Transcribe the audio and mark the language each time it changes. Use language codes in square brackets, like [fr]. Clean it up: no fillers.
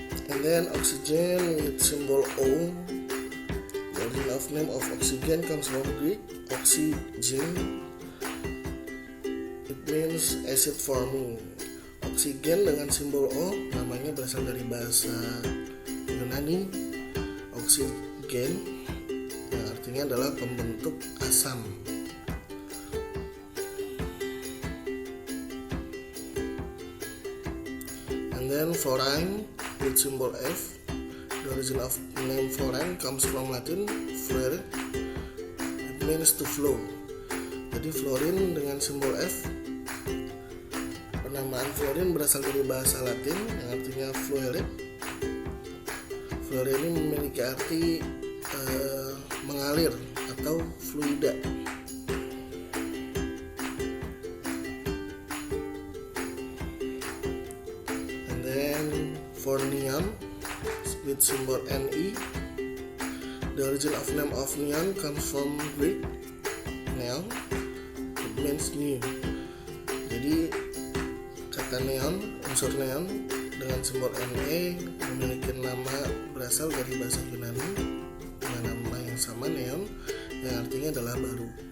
[en] And then oxygen with symbol O. The origin of name of oxygen comes from Greek oxygen. It means acid forming. [id] Oksigen dengan simbol O namanya berasal dari bahasa Yunani oksigen, yang artinya adalah pembentuk asam. [en] And then fluorine with symbol F. The origin of name fluorine comes from Latin fluere. It means to flow. [id] Jadi fluorine dengan simbol F, penamaan fluorine berasal dari bahasa Latin yang artinya fluere. Fluere ini memiliki arti mengalir atau fluida. [en] And then for neon with symbol Ne. The origin of name of neon comes from Greek neon. It means new. [id] Jadi kata neon, unsur neon dengan simbol Ne memiliki nama berasal dari bahasa Yunani dengan nama yang sama, neon, yang artinya adalah baru.